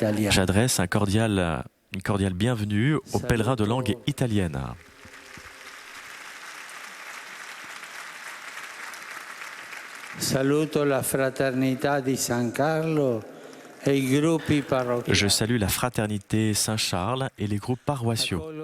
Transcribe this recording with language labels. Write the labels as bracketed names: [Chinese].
[French] J'adresse une cordiale bienvenue aux pèlerins de langue italienne. [Italian] Saluto la fraternità di San Carlo e i gruppi parrocchiali. [French] Je salue la fraternité Saint-Charles et les groupes paroissiaux.